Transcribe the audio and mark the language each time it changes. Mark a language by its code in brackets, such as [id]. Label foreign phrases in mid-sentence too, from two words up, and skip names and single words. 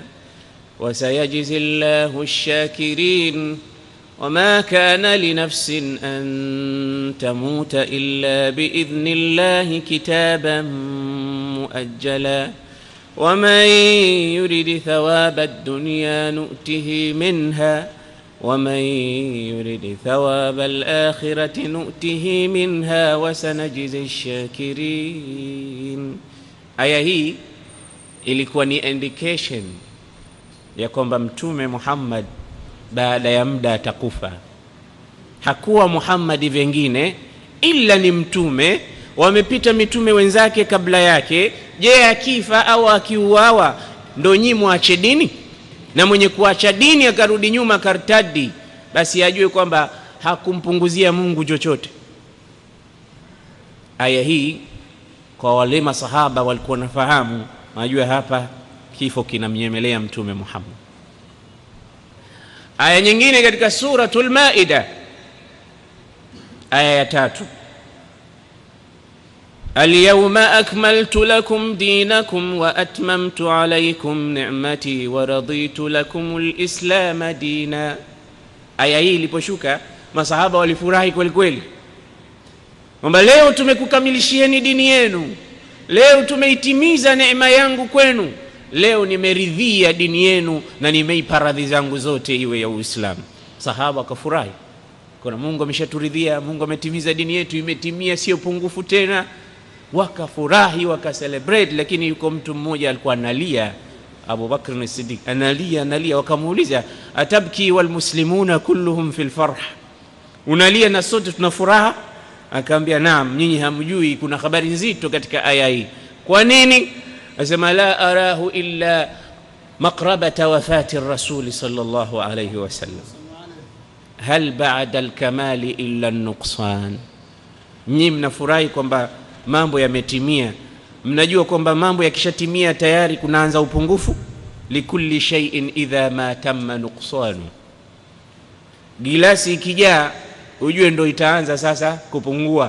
[ar] وسيجزي الله الشاكرين وما كان لنفس أن تموت إلا بإذن الله كتابا مؤجلا ومن يرد ثواب الدنيا نؤته منها ومن يرد ثواب الآخرة نؤته منها وسنجزي الشاكرين. [sw] Aya hii ilikuwa ni indication ya kwamba Mtume Muhammad baada ya muda atakufa. Hakuwa Muhammad vingine ila ni mtume, wamepita mitume wenzake kabla yake. Je, akifa au akiuawa ndo nyinyi muache dini? Na mwenye kuacha dini akarudi nyuma kartadi, basi ajue kwamba hakumpunguzia Mungu chochote. Aya hii kwa wale masahaba walikuwa nafahamu, wanajua hapa kifo kinamnyemelea Mtume Muhammad. Aya nyingine katika suratul Maida aya ya 3, [ar] اليوم أكملت لكم دينكم وأتممت عليكم نعمتي ورضيت لكم الإسلام دينا. [sw] Aya hii iliposhuka masahaba walifurahi kweli kweli, kwamba leo tumekukamilishieni dini yenu, leo tumeitimiza neema yangu kwenu, leo nimeridhia dini yenu na nimeipa radhi zangu zote iwe ya Uislamu. Sahaba akafurahi, kuna Mungu ameshaturidhia, Mungu ametimiza dini yetu, imetimia, sio pungufu tena. Wakafurahi, wakacelebrate. Lakini yuko mtu mmoja alikuwa analia, Abu Bakr as-Siddiq analia. Wakamuuliza, [ar] أتبكي والمسلمون كلهم في الفرح, [sw] unalia na sote tuna furaha? Akaambia, naam, nyinyi hamjui kuna habari nzito katika aya hii. Kwa nini? [ar] Asema, لا أراه إلا مقاربة وفاة الرسول صلى الله عليه وسلم هل بعد الكمال إلا النقصان. [sw] Nyinyi mnafurahi kwamba mambo yametimia, mnajua kwamba mambo yakishatimia tayari kunaanza upungufu. [ar] لكل شيء إذا ما تم نقصان, [sw] gilasi ikijaa ujue ndo itaanza sasa kupungua.